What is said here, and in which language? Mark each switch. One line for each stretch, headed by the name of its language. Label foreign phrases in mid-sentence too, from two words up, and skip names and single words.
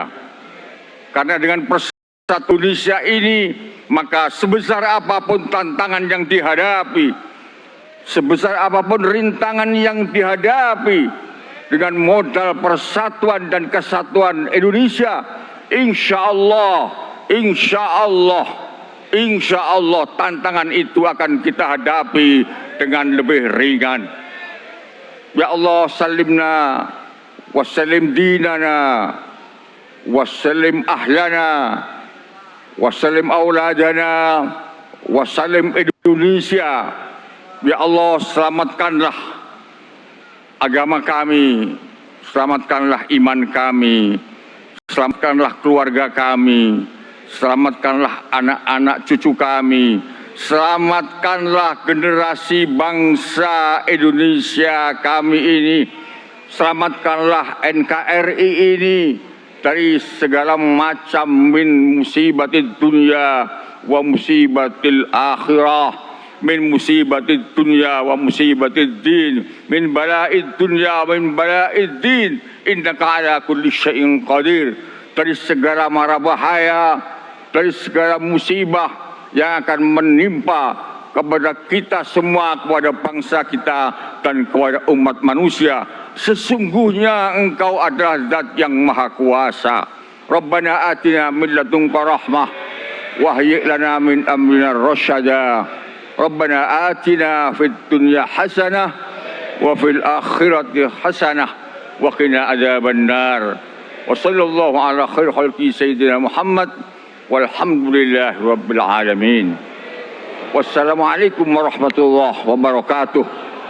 Indonesian: Karena dengan persatuan Indonesia ini, maka sebesar apapun tantangan yang dihadapi, sebesar apapun rintangan yang dihadapi, dengan modal persatuan dan kesatuan Indonesia,
Arabic: إن شاء الله
Indonesian: tantangan itu akan kita hadapi dengan lebih ringan.
Arabic: يا الله, سلمنا وسلم ديننا وسلم أهلنا وسلم أولادنا وسلم إندونيسيا. يا الله,
Indonesian: selamatkanlah agama kami, selamatkanlah iman kami, selamatkanlah keluarga kami, selamatkanlah anak-anak cucu kami, selamatkanlah generasi bangsa Indonesia kami ini, selamatkanlah NKRI ini dari segala macam
Arabic: من مصيبات الدنيا ومصيبات الآخرة، من مصيبات الدنيا ومصيبات الدين، من بلاء الدنيا ومن بلاء الدين، إنك على كل شيء قدير.
Indonesian: Dari segala mara bahaya, dari segala musibah yang akan menimpa kepada kita semua, kepada bangsa kita dan kepada umat manusia. Sesungguhnya Engkau adalah Zat yang Maha Kuasa.
Arabic: ربنا آتنا من لدنك رحمة وهيئ لنا من أمرنا رشدا. ربنا آتنا في الدنيا حسنة وفي الآخرة حسنة وقنا عذاب النار. وصلى الله على خير خلقه سيدنا محمد والحمد لله رب العالمين. والسلام عليكم ورحمة الله وبركاته.